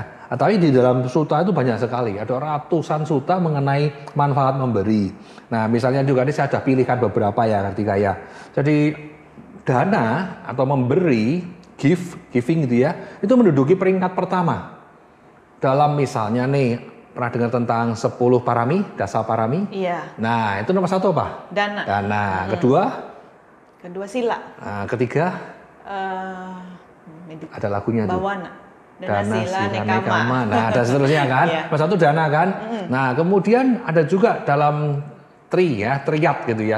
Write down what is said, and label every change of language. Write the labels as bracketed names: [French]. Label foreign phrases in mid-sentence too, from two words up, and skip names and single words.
[Indonesian] Tapi di dalam sutta itu banyak sekali, ada ratusan sutta mengenai manfaat memberi. Nah, misalnya juga ini saya sudah pilihkan beberapa ya, Kartika ya. Jadi dana atau memberi, giving gitu ya, itu menduduki peringkat pertama. Dalam misalnya nih, pernah dengar tentang 10 parami, [Pali] dasa parami? [Indonesian] Iya. Nah, itu nomor 1 apa? Dana. Kedua? Kedua sila. Nah, ketiga? Ada lagunya tuh. Bawana. Dana, sila, nekama. Nah, ada seterusnya kan? Nomor 1 dana kan? Nah, kemudian ada juga dalam triyat gitu ya.